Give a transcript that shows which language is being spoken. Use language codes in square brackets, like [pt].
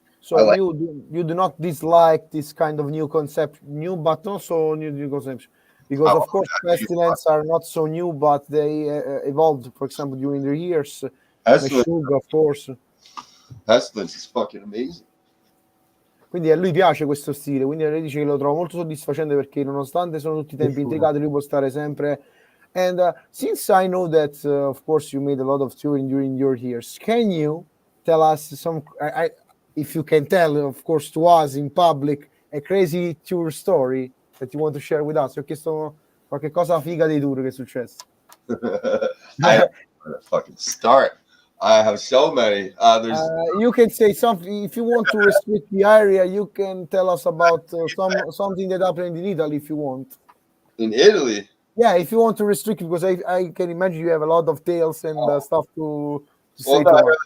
[en] So you do not dislike this kind of new concept, but also new concepts, because of course Pestilence are not so new, but they evolved, for example, during the years. Meshuggah, of course. Pestilence is fucking amazing. [it] Quindi a lui piace questo stile, quindi lei dice che lo trova molto soddisfacente perché nonostante sono tutti tempi intricati, lui può stare sempre. [en] And since I know that, of course, you made a lot of touring during your years, can you tell us some? If you can tell, of course, to us in public, a crazy tour story that you want to share with us. [it] Ti ho chiesto qualche cosa figa dei tour che è successo. [en] I don't know where to fucking start. I have so many. You can say something if you want to restrict the area. You can tell us about something that happened in Italy if you want. In Italy? Yeah, if you want to restrict, because I can imagine you have a lot of tales and stuff to say to us.